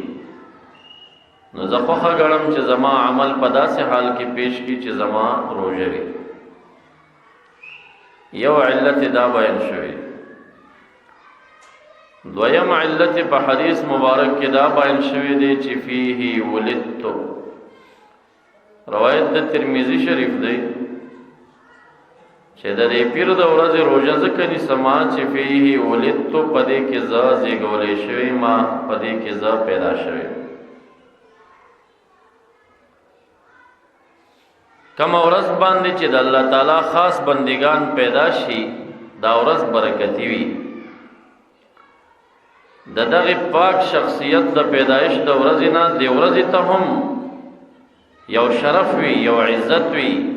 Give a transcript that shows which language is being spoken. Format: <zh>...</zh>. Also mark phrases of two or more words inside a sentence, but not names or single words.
<ps>نو زه خوښه ګڼم چې زما عمل په داسې حال کې پیش کی چې زما روزه وي. یو علت دا بیان شوی. دویم علت په حدیث مبارک کې دا بیان شوی دی چې</ps> <ar>فيه ولدت.</ar> <ps>روایت د ترمذی شریف دی چې د دې پیر د ورځې روزه ځکه ني سما چې</ps> <ar>فيه ولدت</ar> <ps>پدې کې ز زیګولې شوی ما پدې کې ز پیدا شوی. کم ورځ باندې چې د الله تعالی خاص بندگان پیدا شي دا ورځ برکتی وي. د دغه پاک شخصیت د پیدایش د ورځې نه د ورځې ته هم یو شرف وي، یو عزت وي.</ps>